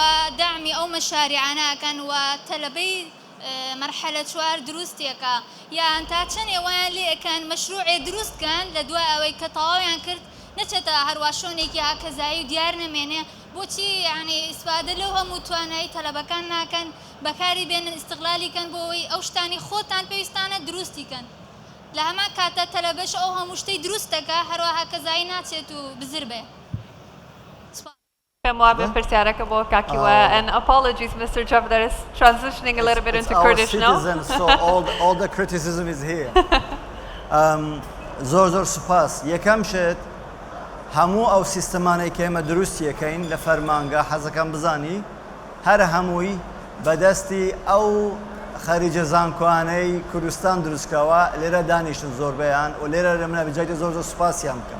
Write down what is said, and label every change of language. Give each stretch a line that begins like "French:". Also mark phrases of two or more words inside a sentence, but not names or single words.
Central Kurdish: دامی ئەو مەشاریعانەکەن و تەلەبەی مەرحەلە چوار دروستێکە یان تا چەند ئێوەیان لێ ئەکەن مەشروعێ دروستکەن لە دوای ئەوەی کە تەواویان کرد نەچێتە هەروە شۆنێکی هاکەزایی و دیار نەمێنێ بۆچی یعنی ئیسپادە لەو هەموو توانایی تەلەبەکان ناکەن بەکاری بێنن ئیستیغلالیکەن بۆ ئەوەی ئەو شتانی خۆتان پێویستانە دروستیکەن لە هەمان کاتە تەلەبەش ئەو هەموو شتەی دروستەکە هەروە هاکەزایی ناچێت و بزر بێ. پرسیارەکە بۆ کاکیوە
English: and apologies Mr. Jeff that is transitioning a little bit into Kurdish now. So all the criticism is here.
Central Kurdish: زۆر سوپاس. یەکەم شت هەموو ئەو سیستەمانەی کە ئێمە دروستیەکەین لە فەرمانگە حەزەکەم بزانی هەر هەمووی بەدەستی ئەو خەریجە زانکۆانەی کوردستان دروستکەوە لێرە دانیشتن زۆربەیان و لێرە لە منە بجایتە زۆر سوپاسیان بکەم.